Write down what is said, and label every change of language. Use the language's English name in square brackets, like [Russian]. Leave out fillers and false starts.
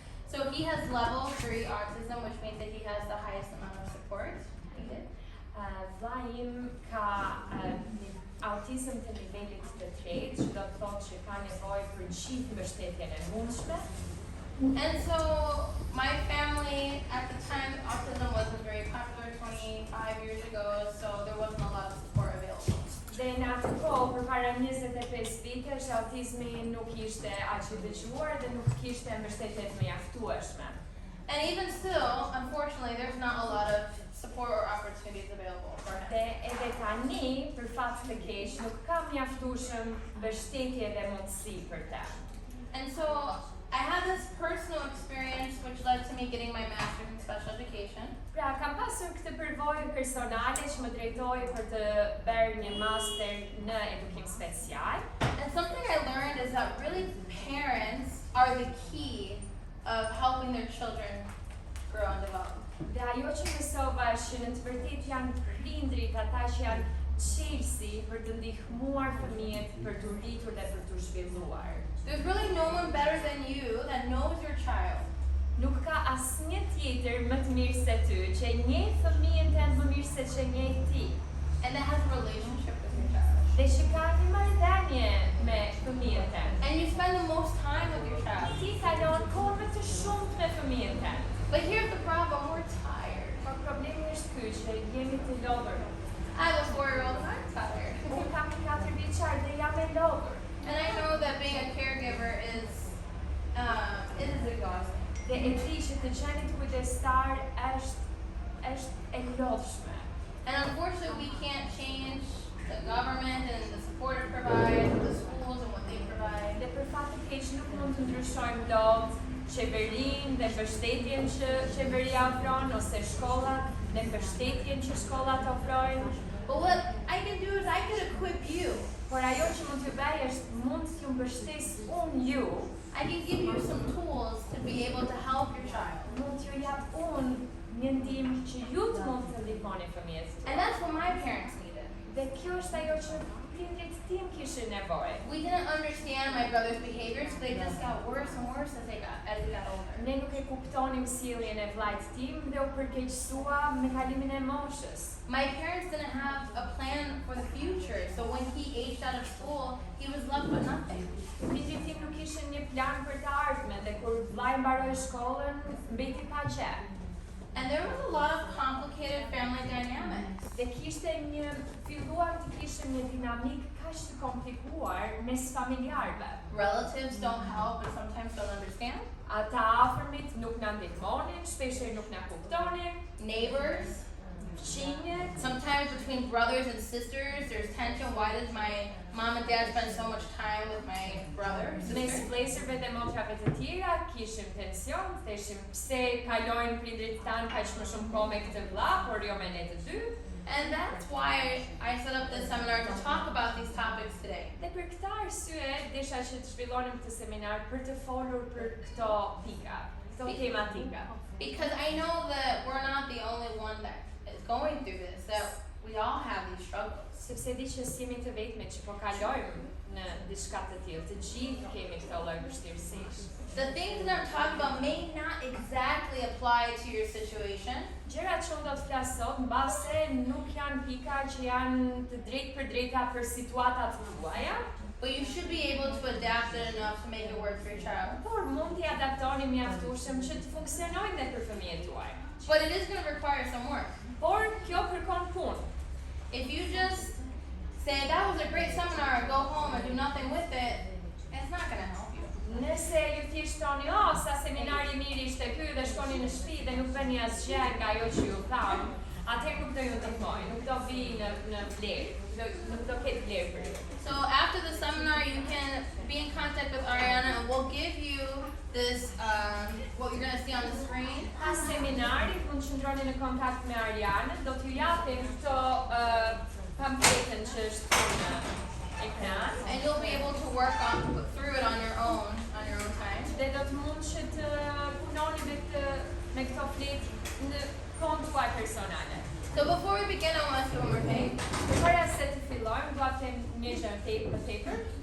[English] So he has level 3 autism, which means that he has the highest amount of support needed. [Albanian] Vllai im ka autizëm të nivelit të tretë, që do të thotë që ka nevojë për gjithë mbështetjen e mundshme. [English] And so my family, at the time, autism wasn't very popular 25 years ago, so there wasn't a lot of support available. [Albanian] Dhe në atë kohë, përpara 25 vitesh, autizmi nuk ishte aq i dëgjuar dhe nuk kishte mbështetje të mjaftueshme. [English] And even still, unfortunately, there's not a lot of support or opportunities available for him. [Albanian] Dhe edhe tani, për fat të keq, nuk ka mjaftueshëm mbështetje dhe mundësi për ta. [English] And so I had this personal experience which led to me getting my master's in special education. [Albanian] Pra, kam pasur këtë përvojë personale që më drejtoi për të bërë një master në edukim special. [English] And something I learned is that really parents are the key of helping their children grow and develop. [Albanian] Dhe ajo që mësova është që në të vërtetë janë prindrit ata që janë çelësi për të ndihmuar fëmijët për të rritur dhe për të zhvilluar. [English] There's really no one better than you that knows your child. [Albanian] Nuk ka asnjë tjetër më të mirë se ty që e njeh fëmijën tënd më mirë se që njeh ti. [English] And that has a relationship with your child. [Albanian] Dhe që ka një marrëdhënie me fëmijën tënd. [English] And you spend the most time with your child. [Albanian] Ti kalon kohë më të shumtë me fëmijën tënd. [English] But here's the problem, we're tired. [Albanian] Por problemi është ky që jemi të lodhur. [English] I have a 4-year-old and I'm tired. [Albanian] Unë kam një 4 vjeçar dhe jam e lodhur. [English] And I know that being a caregiver is exhausting. [Albanian] Dhe e di që të qenit kujdestar është e lodhshme. [English] And unfortunately, we can't change the government and the support it provides, the schools and what they provide. [Albanian] Dhe për fat të keq nuk mund të ndryshojmë dot qeverinë dhe mbështetjen që qeveria ofron ose shkollat dhe mbështetjen që shkollat ofrojnë. [English] But what I can do is I can equip you. [Albanian] Por ajo që mund t'ju bëj është mund t'ju mbështes unë ju. [English] I can give you some tools to be able to help your child. [Albanian] Mund t'ju jap unë një ndihmë që ju të mund të ndihmoni fëmijët. [English] And that's what my parents needed. [Albanian] Dhe kjo është ajo që prindrit tim kishin nevojë. [English] We didn't understand my brother's behaviors, so they just got worse and worse as we got older. [Albanian] Ne nuk e kuptonim sjelljen e vllajt tim dhe u përkeqësua me kalimin e moshës. [English] My parents didn't have a plan for the future, so when he aged out of school, he was left with nothing. [Albanian] Prindrit tim nuk kishin një plan për të ardhmen dhe kur vllai mbaroi shkollën, mbeti pa gjë. [English] And there was a lot of complicated family dynamics. [Albanian] Dhe filluam të kishim një dinamik kaq të komplikuar mes familjarëve. [English] Relatives don't help and sometimes don't understand. [Albanian] Ata afërmit nuk na ndihmonin, shpeshherë nuk na kuptonin. [English] Neighbors. [Albanian] Fëmijët. [English] Sometimes between brothers and sisters, there's tension. Why does my mom and dad spend so much time with my brother? [Albanian] Mes vlezërve dhe motrave të tjera kishim tension, theshim pse kalojnë prindrit tanë kaq më shumë kohë me këtë vëlla, por jo me ne të dy. [English] And that's why I set up this seminar to talk about these topics today. [Albanian] Dhe për këtë arsye desha që të zhvillonim këtë seminar për të folur për këto pika, këto tematika. [English] Because I know that we're not the only one that is going through this, that we all have these struggles. [Albanian] Sepse di që jemi të vetmit që po kalojmë në diçka të tillë, të gjithë kemi këto lloj vështirësish. [English] The things that I'm talking about may not exactly apply to your situation. [Albanian] Gjërat që unë do të flas sot mbase nuk janë pika që janë të drejtë për drejta për situatat tuaja. [English] But you should be able to adapt it enough to make it work for your child. [Albanian] Por mund t'i adaptoni mjaftueshëm që të funksionojë dhe për fëmijët tuaj. [English] But it is going to require some work. [Albanian] Por kjo kërkon punë. [English] If you just say that was a great seminar and go home and do nothing with it, it's not going to help you. [Albanian] Nëse ju thjesht thoni, sa seminari i mirë ishte ky dhe shkoni në shtëpi dhe nuk bëni asgjë nga ajo që ju tham, Atëherë nuk do ju ndihmoj, nuk do vi në vlerë, nuk do ketë vlerë për ju. [English] So after the seminar, you can be in contact with Ariana, and we'll give you this, what you're gonna see on the screen. [Albanian] Pas seminarit, mund të qëndroni në kontakt me Arianën, do t'ju japim këto pamfletën që është në ekran. [English] And you'll be able to work through it on your own time. [Albanian] Dhe do të mund që të punoni me këto fletë në kohën tuaj personale. [English] So before we begin, I want to ask you one more thing. [Albanian] Përpara se të fillojmë, do të them një gjë tjetër.